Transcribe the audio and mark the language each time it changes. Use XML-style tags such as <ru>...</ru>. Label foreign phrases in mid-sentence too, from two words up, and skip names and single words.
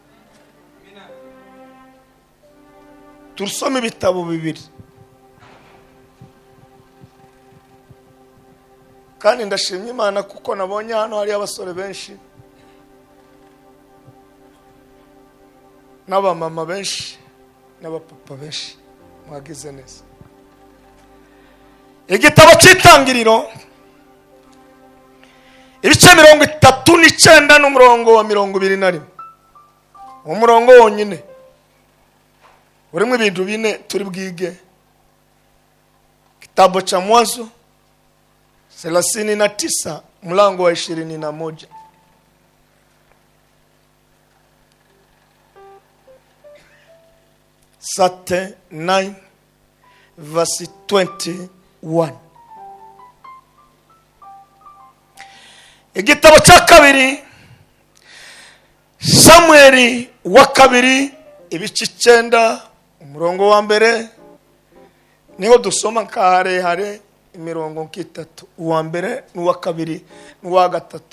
<rw>Turusome ibitabo 2 kandi ndashimye Imana kuko nabonye hano hari abasore benshi n'abamama benshi n'abapapa benshi mwagize neza. Igitabo cy'Itangiriro ibice 39 n'umurongo wa 21, umurongo wonyine urimo ibintu 4 turi bwige.</rw> <sw>Kitabu cha Mwanzo 39 mlango wa 21. Sate 9 verse 21.</sw> <rw>Igitabo cya kabiri Samueli wa kabiri ibice 9 umurongo wa mbere niho dusoma hare imirongo 3, uwa mbere n'uwa kabiri n'uwa gatatu.</rw>